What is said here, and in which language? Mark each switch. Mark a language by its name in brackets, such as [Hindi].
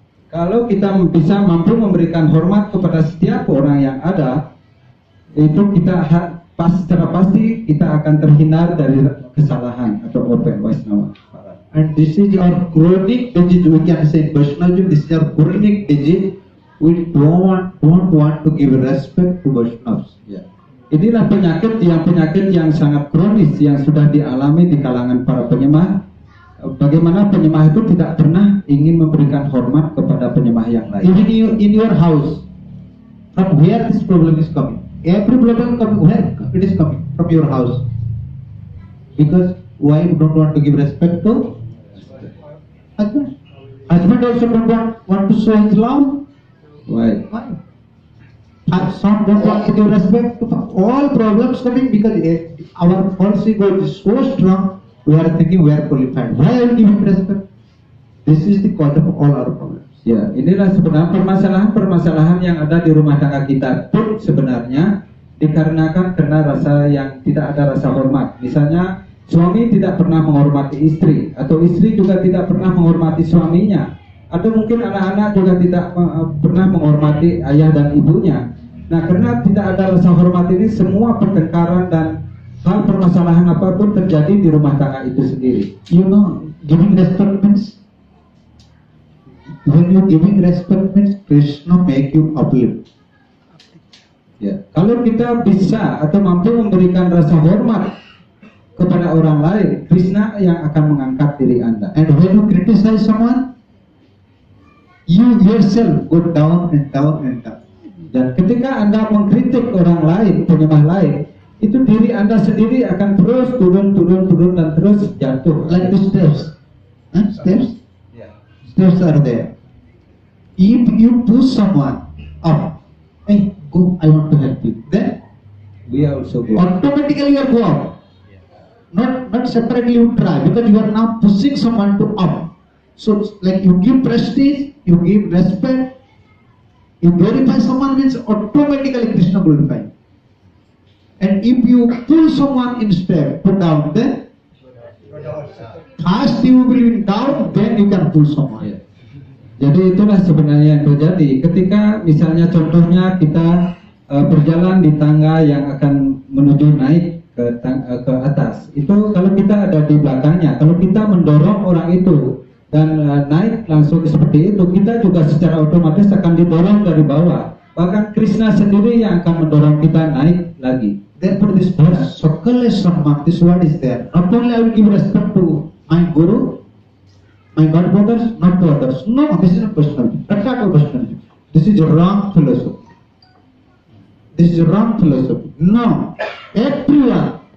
[Indonesian] Kalau kita bisa mampu memberikan hormat kepada setiap orang yang ada, itu kita secara pasti kita akan terhindar dari kesalahan atau offense Vaishnava. [English] And this is our chronic disease. We can say Vaishnavism. This is our chronic disease. We don't want to give respect to Vaishnavas. [Indonesian] Inilah penyakit yang sangat kronis yang sudah dialami di kalangan para penyembah. Bagaimana penyembah itu tidak pernah ingin memberikan hormat kepada penyembah yang lain. [English] Even in your house, from where this problem is coming? Every problem coming where it is coming from your house. Because wife don't want to give respect to husband. Husband also don't want to show his love. Why? Some don't want to give respect to all problems coming because our false ego is so strong. We are thinking we are qualified. Why are we giving respect? This is the cause of all our problems. [Indonesian] Ya, inilah sebenarnya permasalahan yang ada di rumah tangga kita pun sebenarnya dikarenakan karena rasa yang tidak ada rasa hormat. Misalnya suami tidak pernah menghormati istri, atau istri juga tidak pernah menghormati suaminya. Atau mungkin anak-anak juga tidak pernah menghormati ayah dan ibunya. Nah, karena tidak ada rasa hormat ini, semua pertengkaran dan hal permasalahan apapun terjadi di rumah tangga itu sendiri. [English] You know, giving respect means, when you giving respect means Krishna make you uplift. [Indonesian] Ya, kalau kita bisa atau mampu memberikan rasa hormat kepada orang lain, Krishna yang akan mengangkat diri Anda. [English] And when you criticize someone, you yourself go down and down and down. [Indonesian] Dan ketika Anda mengkritik orang lain, penyembah lain, itu diri Anda sendiri akan terus turun dan terus jatuh. [English] Like the steps. Steps? Steps are there. If you push someone up, hey, go, I want to help you. Then we also go. Automatically you go up. Not separately you try, because you are now pushing someone to up. So like you give prestige, you give respect, you glorify someone means automatically Krishna glorify. And if you pull someone in step, put down, then first you will be down, then you can pull someone. [Indonesian] Ya. Jadi itulah sebenarnya yang terjadi ketika misalnya contohnya kita berjalan di tangga yang akan menuju naik ke atas. Itu kalau kita ada di belakangnya, kalau kita mendorong orang itu dan naik langsung seperti itu, kita juga secara otomatis akan didorong dari bawah. Bahkan Krishna sendiri yang akan mendorong kita naik lagi. [English] Therefore this verse, Sakale Samman, this word is there. Not only I will give respect to my Guru, my God brothers, not to others. No, this is not personality. That's not a personality. This is a wrong philosophy. This is a wrong philosophy. No, everyone.